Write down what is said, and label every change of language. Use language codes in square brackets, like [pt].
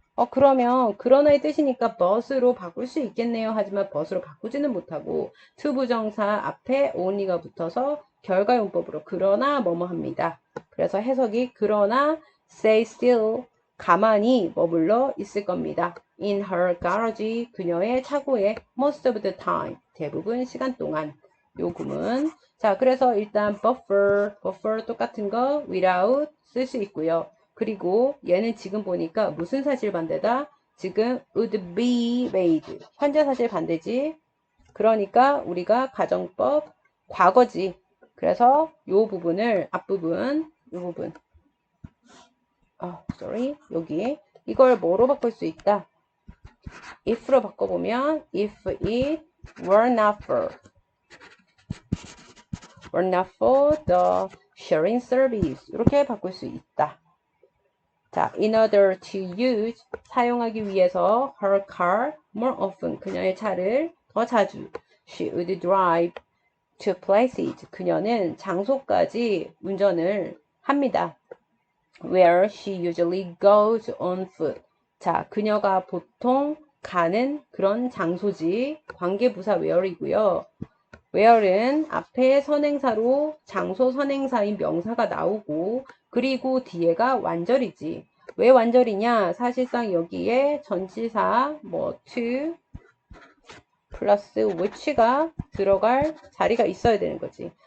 [ko] 그러면 그러나의 뜻이니까 but으로 바꿀 수 있겠네요. 하지만 but으로 바꾸지는 못하고 to 부정사 앞에 only가 붙어서 결과용법으로 그러나 뭐뭐 합니다. 그래서 해석이 그러나 [en] stay still, [ko] 가만히 머물러 있을 겁니다. [en] in her garage, [ko] 그녀의 차고에 [en] most of the time, [ko] 대부분 시간 동안. 요 구문. 자, 그래서 일단 buffer 똑같은 거 without 쓸 수 있고요. 그리고 얘는 지금 보니까 무슨 사실 반대다? 지금 [en] would be made. [ko] 현재 사실 반대지. 그러니까 우리가 가정법 과거지. 그래서 요 부분을 앞부분, 요 부분. 여기 이걸 뭐로 바꿀 수 있다? if로 바꿔보면 [en] if it were not for the sharing service [ko] 이렇게 바꿀 수 있다. [en] 자, in order to use, [ko] 사용하기 위해서 [en] her car more often, [ko] 그녀의 차를 더 자주. [en] She would drive to places, [ko] 그녀는 장소까지 운전을 합니다. [en] Where she usually goes on foot. [ko] 자, 그녀가 보통 가는 그런 장소지. 관계부사 where이고요. where은 앞에 선행사로 장소 선행사인 명사가 나오고, 그리고 뒤에가 완절이지. 왜 완절이냐? 사실상 여기에 전치사 to 플러스 which가 들어갈 자리가 있어야 되는 거지.